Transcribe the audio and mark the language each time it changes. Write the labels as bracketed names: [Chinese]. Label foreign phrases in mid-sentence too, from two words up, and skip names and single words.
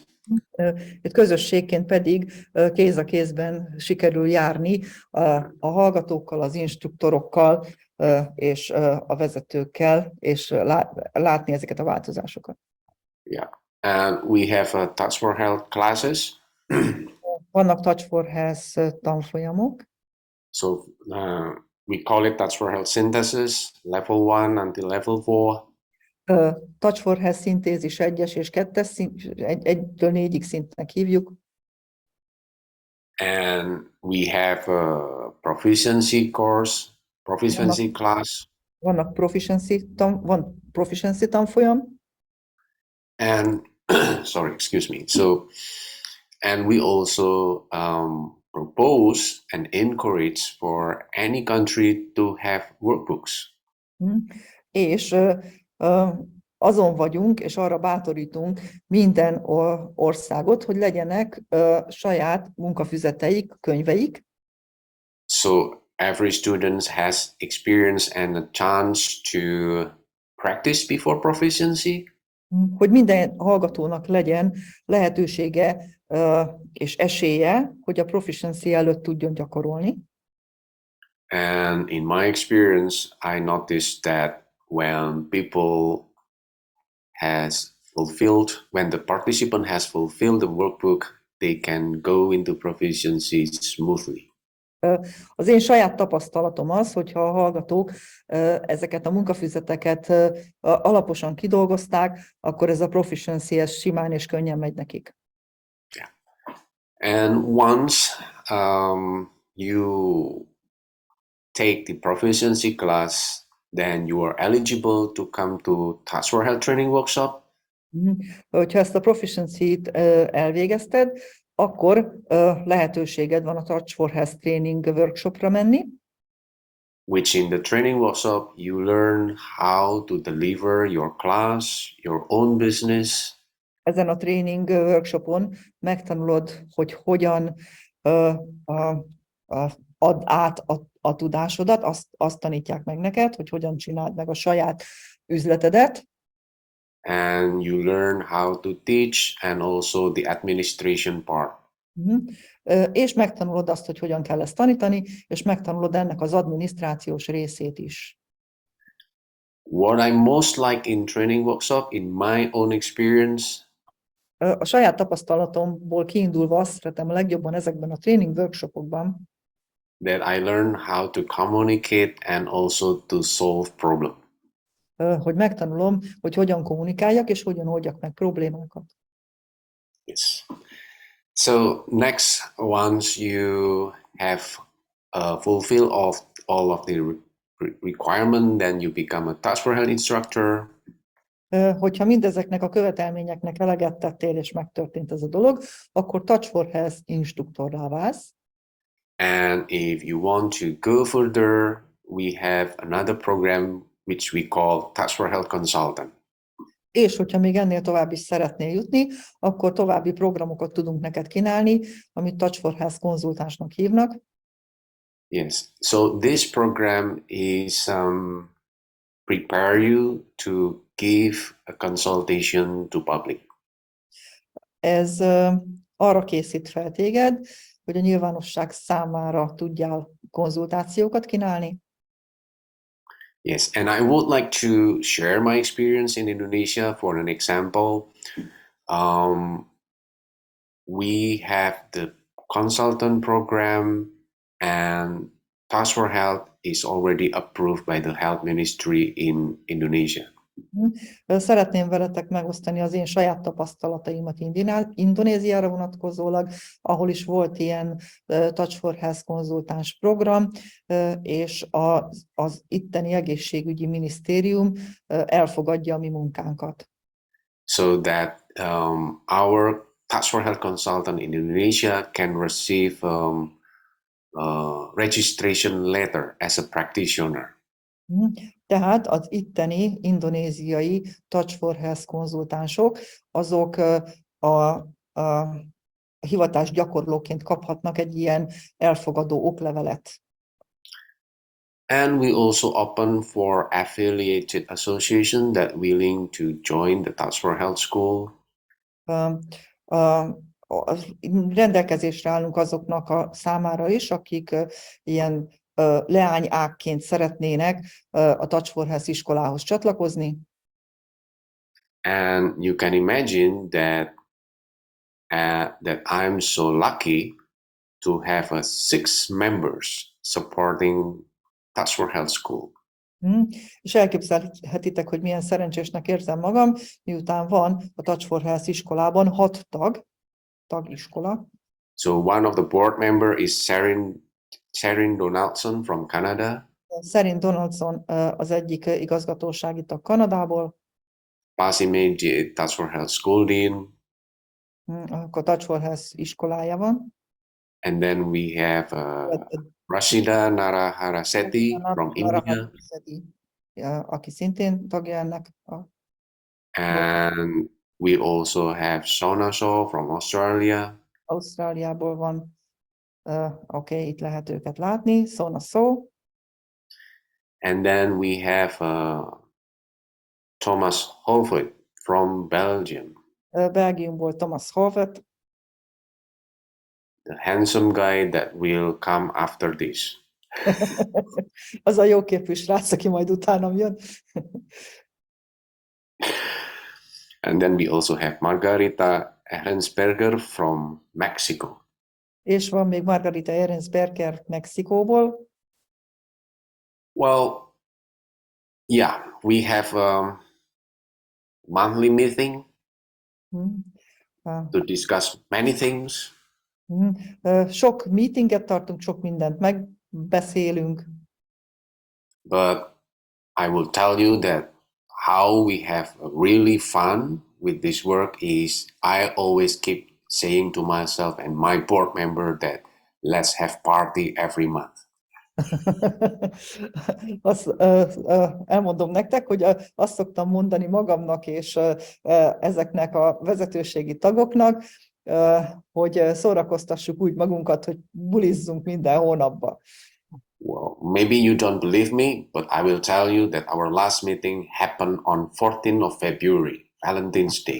[Hungarian] Itt közösségként pedig kéz a kézben sikerül járni a hallgatókkal, az instruktorokkal és a vezetőkkel, és látni ezeket a változásokat. [English] Yeah, and we have Touch for Health classes. [Hungarian] Vannak Touch for Health tanfolyamok. [English] So we call it Touch for Health synthesis, level 1 until level 4. [Hungarian] Touch for Health szintézis 1-es és 2-es szint, 1-től 4-ig szintnek hívjuk. [English] And we have a proficiency course, proficiency class. [Hungarian] Vannak proficiency tanfolyam. [English] And sorry, excuse me. So, and we also propose and encourage for any country to have workbooks. [Hungarian] És azon vagyunk, és arra bátorítunk minden országot, hogy legyenek saját munkafüzeteik, könyveik. [English] So every student has experience and a chance to practice before proficiency. [Hungarian] Hogy minden hallgatónak legyen lehetősége és esélye, hogy a proficiency előtt tudjon gyakorolni. [English] And in my experience, I noticed that when the participant has fulfilled the workbook, they can go into proficiency smoothly. [Hungarian] Az én saját tapasztalatom az, hogyha a hallgatók ezeket a munkafüzeteket alaposan kidolgozták, akkor ez a proficiency simán és könnyen megy nekik. [English] Yeah. And once you take the proficiency class, then you are eligible to come to Touch for Health training workshop. [Hungarian] Hogyha ezt a proficiency-t elvégezted, akkor lehetőséged van a Touch for Health [English] training workshopra [Hungarian] menni. [English] Which in the training workshop you learn how to deliver your class, your own business. [Hungarian] Ezen a [English] training workshopon [Hungarian] megtanulod, hogy hogyan add át a tudásodat, azt tanítják meg neked, hogy hogyan csináld meg a saját üzletedet. [English] And you learn how to teach and also the administration part. [Hungarian] És megtanulod azt, hogy hogyan kell ezt tanítani, és megtanulod ennek az adminisztrációs részét is. [English] What I most like in training workshop, in my own experience, [Hungarian] a saját tapasztalatomból kiindulva azt szeretem a legjobban ezekben a [English] training workshopokban, that I learn how to communicate and also to solve problems. [Hungarian] Hogy megtanulom, hogy hogyan kommunikáljak, és hogyan oldjak meg problémákat. [English] Yes. So next, once you have fulfilled all of the requirement, then you become a Touch for Health instructor. [Hungarian] Hogyha mindezeknek a követelményeknek eleget tettél, és megtörtént ez a dolog, akkor Touch for Health instruktorrá válsz. [English] And if you want to go further, we have another program which we call Touch for Health Consultant. [Hungarian] És hogyha még ennél tovább is szeretnél jutni, akkor további programokat tudunk neked kínálni, amit Touch for Health konzultánsnak hívnak. [English] Yes, so this program is prepare you to give a consultation to public. [Hungarian] Ez arra készít fel téged, hogy a nyilvánosság számára tudjál konzultációkat kínálni. [English] Yes, and I would like to share my experience in Indonesia. For an example, we have the consultant program, and Touch for Health is already approved by the health ministry in Indonesia. [Hungarian] Szeretném veletek megosztani az én saját tapasztalataimat Indonéziára vonatkozólag, ahol is volt ilyen Touch for Health konzultáns program, és az itteni egészségügyi minisztérium elfogadja a mi munkánkat. [English] So that our Touch for Health consultant in Indonesia can receive a registration letter as a practitioner. [Hungarian] Tehát az itteni indonéziai Touch for Health konzultánsok, azok a hivatás gyakorlóként kaphatnak egy ilyen elfogadó oklevelet. [English] And we also open for affiliated association that willing to join the Touch for Health School. [Hungarian] Rendelkezésre állunk azoknak a számára is, akik ilyen leányágként szeretnének a Touch for Health iskolához csatlakozni. [English] And you can imagine that that I'm so lucky to have 6 members supporting Touch for Health School. [Hungarian] És elképzelhetitek, hogy milyen szerencsésnek érzem magam, miután van a Touch for Health iskolában 6 tagiskola. [English] So one of the board member is Sharon Donaldson from Canada. [Hungarian] Sharon Donaldson az egyik igazgatósági tag Kanadából. [English] Pasime Touch for Health School Dean. [Hungarian] Akkor Touch for Health iskolájában. [English] And then we have Rashida Naraharasetti from India. [Hungarian] Aki szintén tagja ennek. [English] And we also have Sona Shaw from Australia. [Hungarian] Ausztráliából van. Oké, itt lehet őket látni. Sona Shaw. [English] And then we have Thomas Holvoet from Belgium. [Hungarian] Belgiumból Thomas Holvoet. [English] The handsome guy that will come after this. [Hungarian] Az a jóképű srác, aki majd utánam jön. [English] And then we also have Margarita Ehrensberger from Mexico. [Hungarian] És van még Margarita Ehrensberger Mexikóból. [English] Well, yeah, we have a monthly meeting to discuss many things. [Hungarian] Sok meetinget tartunk, sok mindent megbeszélünk. [English] But I will tell you that how we have really fun with this work is I always keep saying to myself and my board member that let's have party every month. [Hungarian] Azt elmondom nektek, hogy azt szoktam mondani magamnak és ezeknek a vezetőségi tagoknak, hogy szórakoztassuk úgy magunkat, hogy bulizzunk minden hónapban. [English] Well, maybe you don't believe me, but I will tell you that our last meeting happened on 14th of February, Valentine's Day.